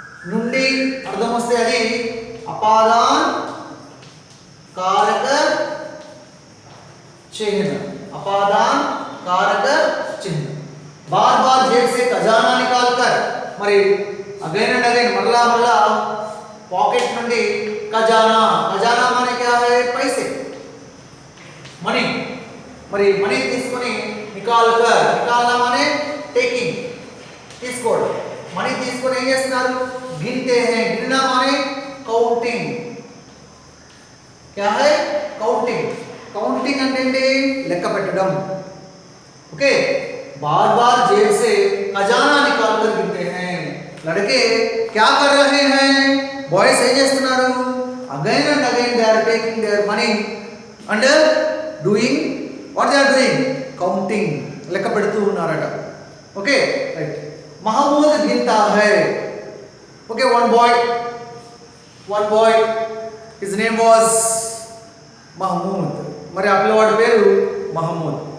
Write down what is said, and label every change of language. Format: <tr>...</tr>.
<te>నుండి అర్థం వస్తే అది అపాదాన్</te> <hi>कारक चिन्ह, अपादान कारक चिन्ह। बार बार जेब से खजाना निकाल कर, మరి</hi> <en>again and again,</en> <hi>मरला मरला पॉकेट నుండి खजाना। खजाना माने क्या है? पैसे, मनी।</hi> <te>మరి మనీ తీసుకొని</te> <hi>నికాల్ కర్, నికాల్నా</hi> <te>माने टेकिंग, తీసుకోవడం। మనీ తీసుకొని ఏం చేస్తున్నారు?</te> <hi>गिनते हैं। गिनना माने काउंटिंग। क्या है? काउंटिंग।</hi> <te>काउंटिंग అంటే ఏంటి? లెక్క పెట్టడం।</te> <hi>ओके, बार बार जेब से खजाना निकाल कर गिनते हैं। लड़के क्या कर रहे हैं?</hi> <te>बॉयज ఏం చేస్తున్నారు?</te> <en>Again and again they are taking their money and doing what they are doing? counting,</en> <te>లెక్క పెడుతూ ఉన్నారట।</te> <en>Okay right.</en> <te>महमूद गिनता है।</te> <en>Okay, one boy, his name was Mahmud.</en> <te>మరి ఆ పిల్లవాడి పేరు महमूद।</te>